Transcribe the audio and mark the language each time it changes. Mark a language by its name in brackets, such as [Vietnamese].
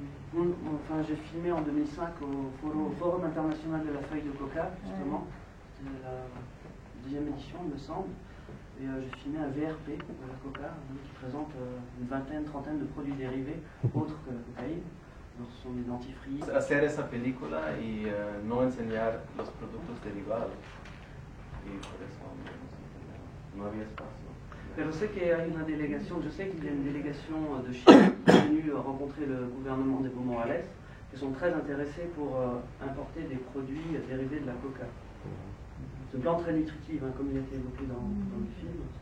[French] Enfin, j'ai filmé en 2005 au Forum international de la feuille de coca, justement. C'était la deuxième édition, il me semble. Et j'ai filmé un VRP de la coca qui présente une trentaine de produits dérivés autres que la cocaïne. Alors, ce sont des dentifrices. [Spanish] Hacer esa película y no enseñar los productos derivados. Y por eso no había espacio. Pero sé [French] qu'il y a une délégation, je sais qu'il y a une délégation de Chine qui est venue rencontrer le gouvernement d'Evo Morales, qui sont très intéressés pour importer des produits dérivés de la coca. C'est une plante très nutritive, comme il a été évoqué dans le film.